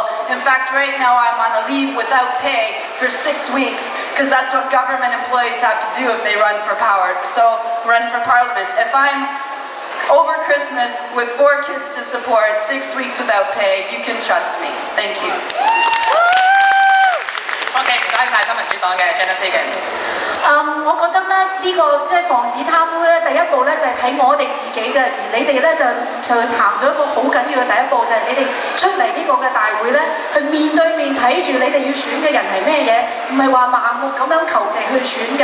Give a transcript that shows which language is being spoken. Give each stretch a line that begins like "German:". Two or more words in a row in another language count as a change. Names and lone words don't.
English: In fact, right now I'm on a leave without pay for 6 weeks because that's what government employees have to do if they run for power. So, run for parliament. If I'm over Christmas with 4 kids to support, 6 weeks without pay, you can trust me. Thank you.
Cantonese: OK， 唔該晒新民主黨嘅 Janice Hagan。我覺得咧呢個即係防止貪污咧，第一步咧就係睇我哋自己嘅，而你哋咧就行咗一個好緊要嘅第一步，就係你哋出嚟呢個嘅大會咧，去面對面睇住你哋要選嘅人係咩嘢，唔係話盲目咁樣求其去選嘅。